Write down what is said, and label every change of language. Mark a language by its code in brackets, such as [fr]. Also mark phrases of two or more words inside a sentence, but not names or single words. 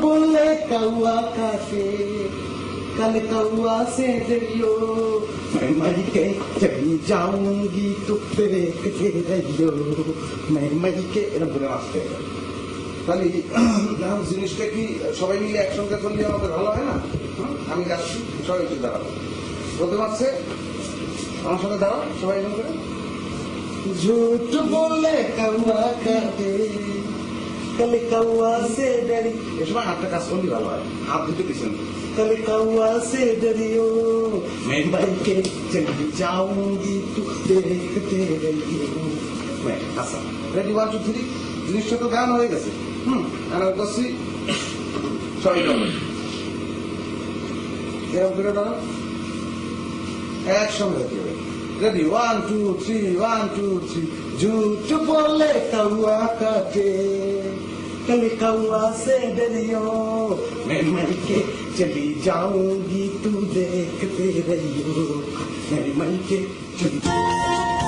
[hi] बोले कौआ काटे कल कौआ से डरियो मैं मर के [bn] चली जाऊंगी तो देखते रहियो मैं मर के এরকম করে আসতে তাহলে জিনিসটা কি সবাই মিলে একসঙ্গে করলে আমাদের ভালো হয় না? আমি যাচ্ছি, সবাই একটু দাঁড়াবো। প্রথম আছে আমার সঙ্গে দাঁড়াও সবাই এরকম করে। [hi] झूठ बोले कौआ काटे कल कौआ से डरी, [bn] এ সময় হাতটা কাজ করলে ভালো হয়, হাত দুটো পিছনে। [hi] कल कौआ से डरियो मैं मर के चली जाऊंगी तू देखते रहियो मैं হাসা। [bn] রেডি 1 2 3 জিনিসটা তো গান হয়ে গেছে। আর করছি সবাই দাঁড়াও এরকম করে দাঁড়াও একসঙ্গে হতে হবে। [hi] रेडी 1 2 3 1 2 3 झूठ बोले कौआ काटे कल कौआ से डरियो मैं मर के चली जाऊंगी तू देखते रहियो मैं मर के चली